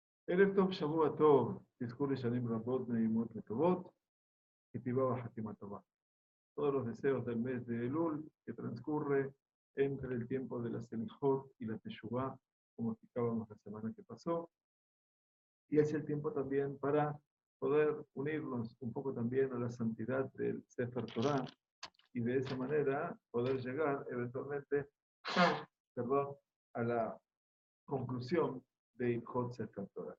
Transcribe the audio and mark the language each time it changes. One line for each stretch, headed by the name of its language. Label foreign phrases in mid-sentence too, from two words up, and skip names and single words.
Hebrew: ערב טוב, שבוע טוב, תזכו לשנים רבות, נעימות וטובות, כתיבה וחתימה טובה.
Spanish: Todos los deseos del mes de Elul que transcurre entre el tiempo de la Selichot y la Teshuvah, como explicábamos la semana que pasó, y es el tiempo también para poder unirnos un poco también a la santidad del
Hebrew: ספר תורה
Spanish: y de esa manera poder llegar eventualmente perdón, a la conclusión de
Hebrew: הלכות ספר תורה.